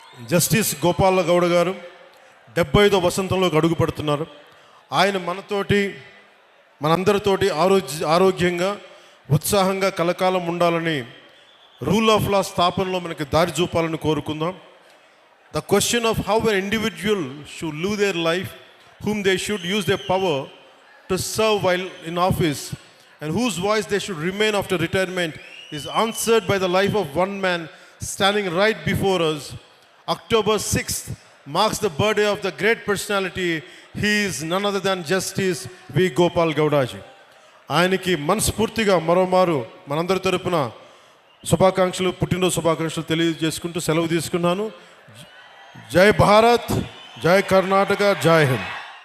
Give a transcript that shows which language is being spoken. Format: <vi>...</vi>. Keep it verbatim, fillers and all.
<te>Justice Gopala Gowda గారు డెబ్బై ఐదో వసంతంలోకి అడుగుపడుతున్నారు. ఆయన మనతోటి మనందరితోటి ఆరోగ్య ఆరోగ్యంగా ఉత్సాహంగా కలకాలం ఉండాలని, రూల్ ఆఫ్ లా స్థాపనలో మనకి దారి చూపాలని కోరుకుందాం.</te> <en>The question of how an individual should live their life, whom they should use their power to serve while in office, and whose voice they should remain after retirement is answered by the life of one man standing right before us. October sixth marks the birthday of the great personality. He is none other than Justice V. Gopal Gaudaji.</en> <te>ఆయనకి మనస్ఫూర్తిగా మరోమారు మనందరి తరపున శుభాకాంక్షలు, పుట్టినరోజు శుభాకాంక్షలు తెలియజేసుకుంటూ సెలవు తీసుకున్నాను. జై భారత్, జై కర్ణాటక, జై హింద్.</te>